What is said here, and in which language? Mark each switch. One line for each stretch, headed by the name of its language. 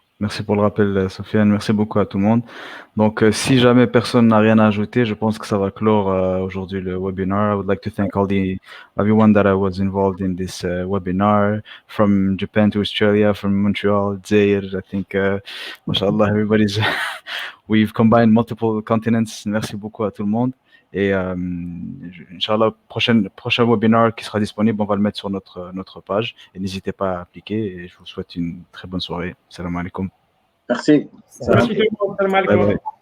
French: Merci pour le rappel, Sofiane. Merci beaucoup à tout le monde. Donc, si jamais personne n'a rien à ajouter, je pense que ça va clore aujourd'hui le webinar.
English: I would like to thank everyone that was involved in this webinar, from Japan to Australia, from Montreal, Zaire. I think, mashallah, we've combined multiple continents.
French: Merci beaucoup à tout le monde. Et Inch'Allah, prochain webinar qui sera disponible, on va le mettre sur notre page. Et n'hésitez pas à appliquer. Et je vous souhaite une très bonne soirée. Salam alaikum. Merci. Merci tout le monde. Salam alaikum.